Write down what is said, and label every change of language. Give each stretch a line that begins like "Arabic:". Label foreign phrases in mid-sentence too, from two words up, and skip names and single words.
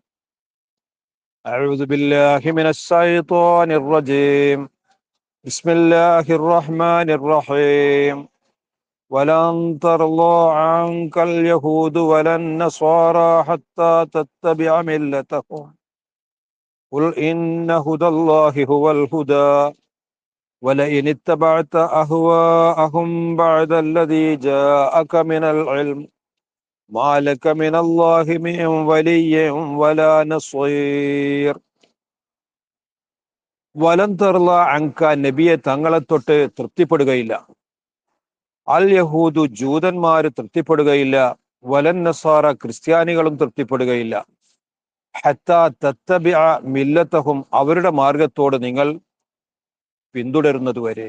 Arabic: أعوذ بالله من الشيطان الرجيم. بسم الله الرحمن الرحيم. ولن ترضى عنك اليهود ولا النصارى حتى تتبع ملتهم قل إن هدى الله هو الهدى ولئن اتبعت أهواءهم بعد الذي جاءك من العلم ما لك من الله من ولي ولا نصير. ولن ترضى عنك,
Malayalam: നബിയെ തങ്ങളെ തൊട്ട് തൃപ്തിപ്പെടുകയില്ല.
Arabic: اليهود,
Malayalam: ജൂതന്മാര് തൃപ്തിപ്പെടുകയില്ല.
Arabic: ولا النصارى,
Malayalam: ക്രിസ്ത്യാനികളും തൃപ്തിപ്പെടുകയില്ല.
Arabic: حتى تتبع ملتهم,
Malayalam: അവരുടെ മാർഗത്തോട് നിങ്ങൾ പിന്തുടരുന്നതുവരെ.